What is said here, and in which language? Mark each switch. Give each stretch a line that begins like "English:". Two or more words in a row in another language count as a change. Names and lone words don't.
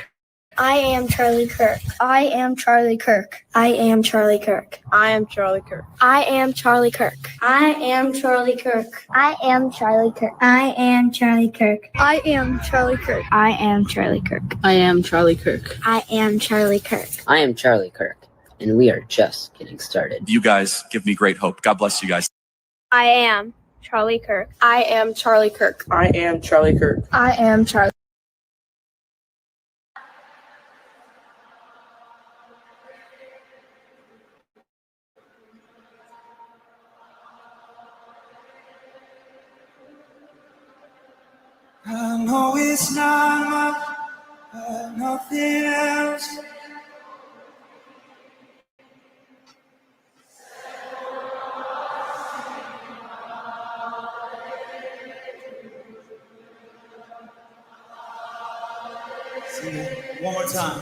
English: I am Charlie Kirk. I am Charlie Kirk. I am Charlie Kirk. I am Charlie Kirk. I am Charlie Kirk. I am Charlie Kirk. I am Charlie Kirk. I am Charlie Kirk. I am Charlie Kirk. I am Charlie Kirk. I am Charlie Kirk. I am Charlie Kirk. I am Charlie Kirk, and we are just getting started. You guys give me great hope. God bless you guys. I am Charlie Kirk. I am Charlie Kirk. I am Charlie Kirk. I am Charlie. I know it's not much, but nothing else. Sing it one more time.